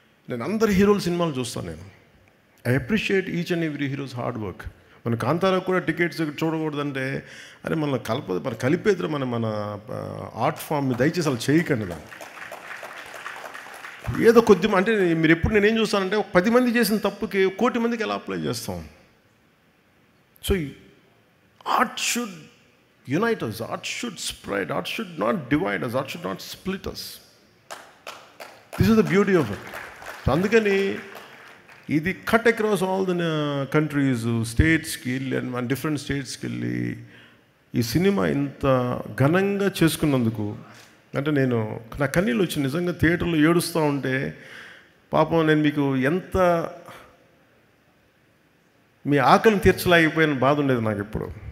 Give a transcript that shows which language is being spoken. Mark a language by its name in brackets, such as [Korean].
[Telugu] నేను అందరి హీరోల సినిమాలు చూస్తాను. నేను [English] I appreciate each and every heroes hard work. [Telugu] మన కాంతారాకు కూడా టికెట్స్ చూడకూడదంటే, అరే మన కలిపేద్దరు మన ఆర్ట్ ఫామ్ని దయచేసి అలా చేయకండి. దాన్ని ఏదో కొద్ది అంటే మీరు ఎప్పుడు నేనేం చూస్తానంటే, 10 మంది చేసిన తప్పుకి 1 కోటి మందికి ఎలా అప్లై చేస్తాం. [English] So art should unite us, art should spread, art should not divide us, art should not split us. This is the beauty of it. [Telugu] So అందుకని ఇది [English] cut across all the countries, [Telugu] స్టేట్స్కి వెళ్ళి and different స్టేట్స్కి వెళ్ళి ఈ cinema ఇంత ఘనంగా చేసుకున్నందుకు, అంటే నేను నా కన్నీళ్ళు వచ్చి నిజంగా థియేటర్లో ఏడుస్తూ ఉంటే, పాపం నేను మీకు ఎంత మీ ఆకలిని తీర్చలేకపోయిన బాధ ఉండేది నాకు ఎప్పుడు.